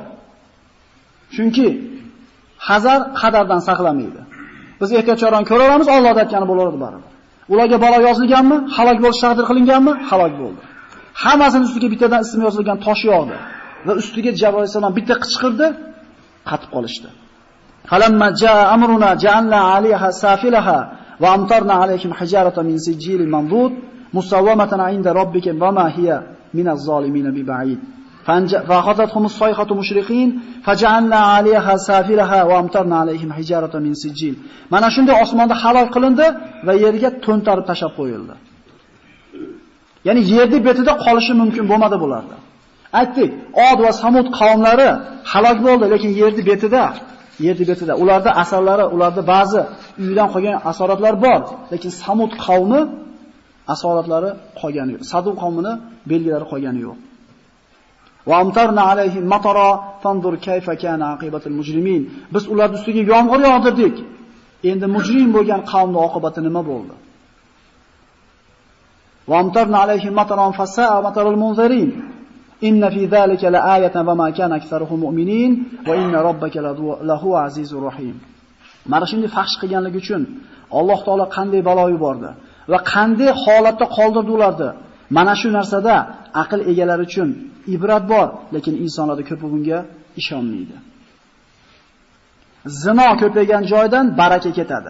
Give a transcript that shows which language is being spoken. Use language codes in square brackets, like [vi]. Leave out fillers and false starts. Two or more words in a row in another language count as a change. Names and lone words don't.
[uz] Chunki hazar qadardan saqlamaydi. Biz ehtiyotkordan ko'raveramiz, Alloh aytgani bo'laveradi baribir. Ularga balo yozilganmi? Halok bo'lish taqdir qilinganmi? Halok bo'ldi. Hammasining ustiga bittadan ismi yozilgan tosh yog'di va ustiga Jabroil alayhisalom bitta qichqirdi, qatib qolishdi. [ar] فلما جاء أمرنا جعلنا عليها سافلها وأمطرنا عليهم حجارة من سجيل منضود مسومة عند ربك وما هي من الظالمين ببعيد. فأخذتهم الصيحة مشرقين فجعلنا عليها سافلها وامطرنا عليهم حجارة من سجيل. [uz] Mana shunday osmonda halok qilindi va yerga to'ntarib tashab qo'yildi. Ya'ni yerning betida qolishi mumkin bo'lmadi bularda. Aytdik, Od va Samud qavmlari halok bo'ldi, lekin yerning betida ularda asarlari, ularda ba'zi uydan qolgan asoratlar bor, lekin Samud qavmi asoratlari qolgani yo'q. Sadum qavmining belgilari qolgani yo'q. [ar] وأمطرنا عليهم مطرا فانظر كيف كان عاقبة المجرمين. [uz] Biz ular ustiga yomg'ir yog'dirdik. Endi mujrim bo'lgan qavmning oqibati nima bo'ldi? [ar] وأمطرنا عليهم مطرا فساء مطر المنذرين. إن في ذلك لآية وما كان أكثرهم مؤمنين وإن ربك لهو العزيز الرحيم. [uz] Mana shunday faxsh qilganligi uchun Alloh taolo qanday balo yubordi va qanday holatda qoldirdi ularni. Mana shu narsada aql egalari uchun ibrat bor, lekin insonlar ko'pi bunga ishonmaydi. Zino ko'paygan joydan baraka ketadi.